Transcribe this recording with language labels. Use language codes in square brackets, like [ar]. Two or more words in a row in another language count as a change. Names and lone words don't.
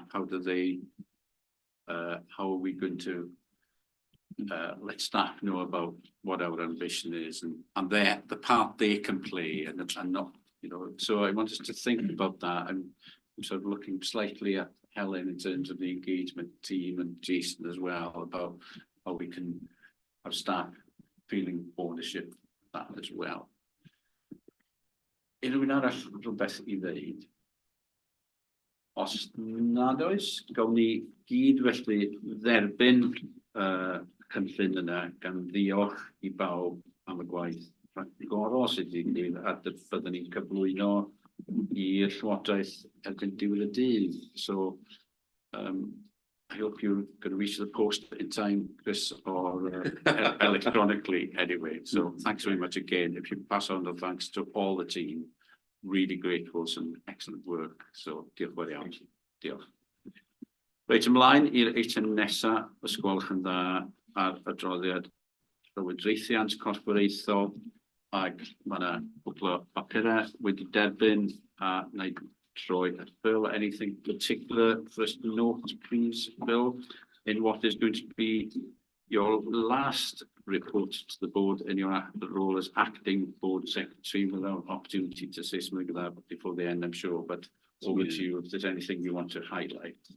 [en] How do they, how are we going to let staff know about what our ambition is and the part they can play and not, you know. So I want us to think about that. I'm sort of looking slightly at Helen in terms of the engagement team and Jason as well, about how we can have staff feeling ownership of that as well. [cy] Unrhyw un arall rhywbeth I ddeud? Os nad oes, gawn ni gyd felly dderbyn cynllun yna, gan ddiolch I bawb am y gwaith rhagorol sydd wedi gwneud, a byddwn ni'n cyflwyno i'r Llywodraeth erbyn diwedd y dydd. [en] So I hope you're going to reach the post in time, Chris, or electronically anyway. So thanks very much again. If you pass on the thanks to all the team, really grateful, some excellent work. [cy] So diolch fawr iawn. Diolch. Reit ymlaen i'r eitem nesa, os gwelwch yn dda, ar adroddiad llywodraethiant corfforaethol, ac mae yna cwpl o bapurau wedi derbyn, a wna I troi at Bill. [en] Anything particular for us to note, please, Bill, in what is going to be your last report to the board in your role as acting board secretary, without opportunity to say something about that before the end, I'm sure, but over to you if there's anything you want to highlight.